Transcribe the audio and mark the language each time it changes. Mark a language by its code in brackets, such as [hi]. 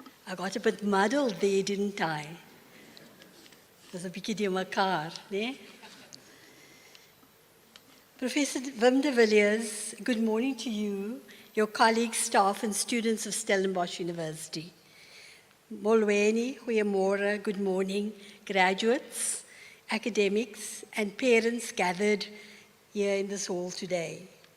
[en] I got a bit muddled there, didn't I? [af] Dis 'n bietjie die mekaar, né? [en] Professor Wim de Villiers, good morning to you, your colleagues, staff and students of Stellenbosch University. Molweni, goeiemôre, good morning, graduates, academics and parents gathered here in this hall today.